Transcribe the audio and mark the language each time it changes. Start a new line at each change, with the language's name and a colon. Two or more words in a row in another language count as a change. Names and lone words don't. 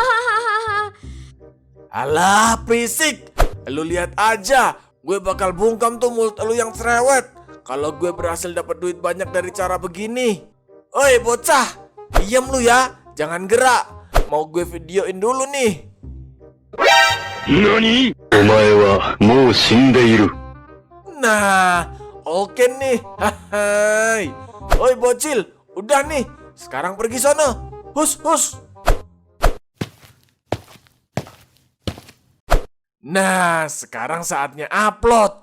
Indonesian: Alah, berisik. Lu lihat aja. Gue bakal bungkam tuh mulut lu yang cerewet. Kalau gue berhasil dapat duit banyak dari cara begini. Oi, bocah. Diam lu ya. Jangan gerak. Mau gue videoin dulu nih.
Japanese: 何お前はもう死んでいる。
Indonesian: Nah, oke nih. Hai. Oi bocil, udah nih. Sekarang pergi sono. Hus, hus. Nah, sekarang saatnya upload.